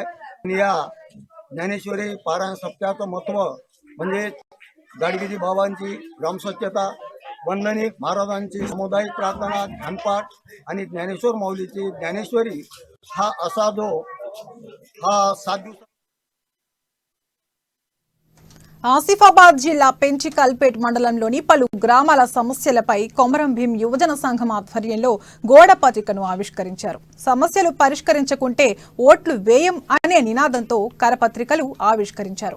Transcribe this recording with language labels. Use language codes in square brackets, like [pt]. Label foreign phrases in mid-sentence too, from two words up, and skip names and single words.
[mr] या ज्ञानेश्वरी पारायण सप्ताहाचं महत्त्व म्हणजे गाडगेजी बाबांची ग्रामस्वच्छता, वंदनी महाराजांची सामुदायिक प्रार्थना, ध्यानपाठ आणि ज्ञानेश्वर माऊलीची ज्ञानेश्वरी हा असा जो हा 7 दिवस. [te] ఆసిఫాబాద్ జిల్లా పెంచికల్పేట్ మండలంలోని పలు గ్రామాల సమస్యలపై కొమరం భీం యువజన సంఘం ఆధ్వర్యంలో గోడ పత్రికను ఆవిష్కరించారు. సమస్యలు పరిష్కరించకుంటే ఓట్లు వేయం అనే నినాదంతో కరపత్రికలు ఆవిష్కరించారు.